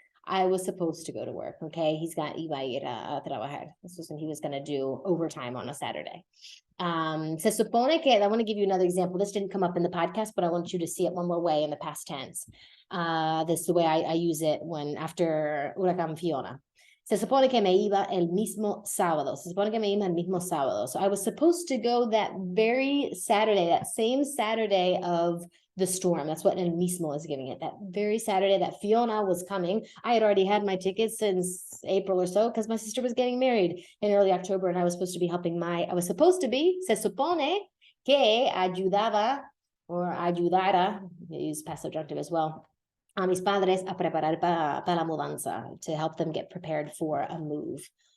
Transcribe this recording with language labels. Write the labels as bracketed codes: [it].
[en] I was supposed to go to work, okay? [es] Iba a ir a trabajar. [en] This was when he was going to do overtime on a Saturday. [es] Se supone que, [en] I want to give you another example. This didn't come up in the podcast, but I want you to see it one more way in the past tense. This is the way I use it after Huracán Fiona. [es] Se supone que me iba el mismo sábado. Se supone que me iba el mismo sábado. [en] So I was supposed to go that very Saturday, that same Saturday of the storm. That's what el mismo is giving it. That very Saturday that Fiona was coming. I had already had my tickets since April or so because my sister was getting married in early October, and I was supposed to be [es] se supone que ayudaba [en] or [es] ayudara, [en] they use past subjunctive as well, [es] a mis padres a preparar para la mudanza, [en] to help them get prepared for a move.